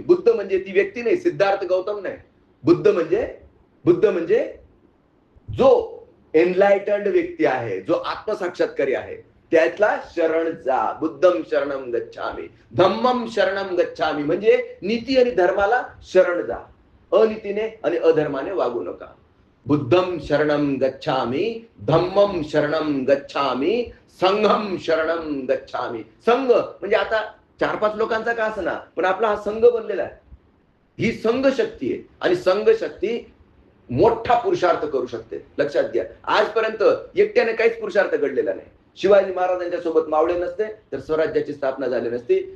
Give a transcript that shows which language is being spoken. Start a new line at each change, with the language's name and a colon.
Marathi: बुद्ध म्हणजे ती व्यक्ती नाही, सिद्धार्थ गौतम नाही. बुद्ध म्हणजे जो एनलायटन्ड व्यक्ती आहे, जो आत्मसाक्षात्कारी आहे, त्यातला शरण जा.
Pali: बुद्धम शरणम गच्छामी, धम्मम शरणम गच्छामी
Marathi: म्हणजे नीती आणि धर्माला शरण जा, अनीतीने आणि अधर्माने वागू नका.
Pali: बुद्धम शरणम गच्छामी, धम्मम शरणम गच्छामी, संघम शरणम गच्छामी.
Marathi: संघ म्हणजे आता 4-5 लोकांचा का असना, पण आपला हा संघ बनलेला आहे. ही संघ शक्ती आहे आणि संघ शक्ती मोठा पुरुषार्थ करू शकते. लक्षात घ्या, आजपर्यंत एकट्याने काहीच पुरुषार्थ घडलेला नाही. शिवाजी महाराजांच्या सोबत मावळे नसते तर स्वराज्याची स्थापना झाली नसती.